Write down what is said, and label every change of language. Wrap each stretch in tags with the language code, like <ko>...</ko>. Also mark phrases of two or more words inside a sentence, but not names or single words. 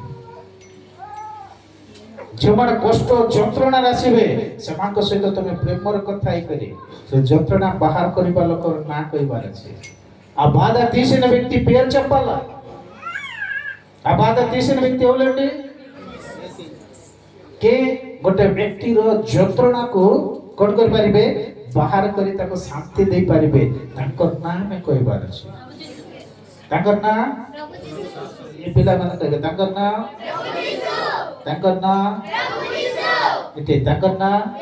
<or>ଯେଉଁମାନେ କଷ୍ଟ ଯନ୍ତ୍ରଣାରେ ଆସିବେ ସେମାନଙ୍କ ସହିତ ତମେ ପ୍ରେମର କଥା ହେଇକରି ସେ ଯନ୍ତ୍ରଣା ବାହାର କରିବା ଲୋକର ନାଁ କହିବାର ଅଛି।</or> <te>ఆ బాధ తీసిన వ్యక్తి పేరు చెప్పాలా? ఆ బాధ తీసిన వ్యక్తి ఎవరండి?</te> <or>କେ ଗୋଟେ ବ୍ୟକ୍ତିର ଯନ୍ତ୍ରଣାକୁ କ'ଣ କରିପାରିବେ? ବାହାର କରି ତାକୁ ଶାନ୍ତି ଦେଇପାରିବେ। ତାଙ୍କର ନାଁ ଆମେ କହିବାର ଅଛି। ତାଙ୍କର ନାଁ ଏ ପିଲାମାନେ କହିବେ ତାଙ୍କର ନାଁ ତାଙ୍କର ନାଁ ଏଠି ତାଙ୍କର ନାଁ</or>